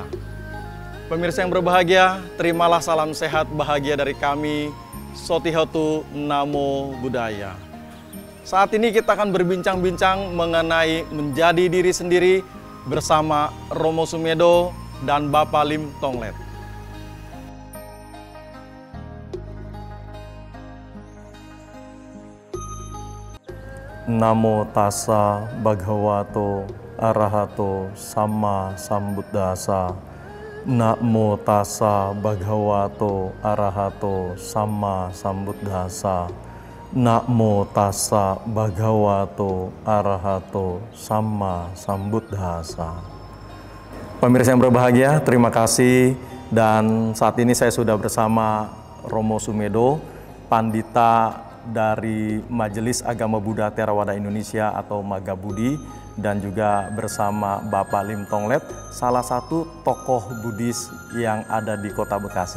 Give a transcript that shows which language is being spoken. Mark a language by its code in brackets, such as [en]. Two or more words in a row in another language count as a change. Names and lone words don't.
[id] Pemirsa yang berbahagia, terimalah salam sehat bahagia dari kami, [pi] Sotihotu Namo Buddhaya. [id] Saat ini kita akan berbincang-bincang mengenai menjadi diri sendiri bersama Romo Sumedho dan Bapak Lim Tonglet. [pi] Namo tassa bhagavato arahato samma sambuddhassa. Namo tassa bhagavato arahato samma sambuddhassa. Namo tassa bhagavato arahato samma sambuddhassa. [id] Pemirsa yang berbahagia, terima kasih. Dan saat ini saya sudah bersama Romo Sumedho, Pandita dari Majelis Agama Buddha Theravada Indonesia atau Magabudi, dan juga bersama Bapak Lim Tonglet, salah satu tokoh Buddhis yang ada di Kota Bekasi.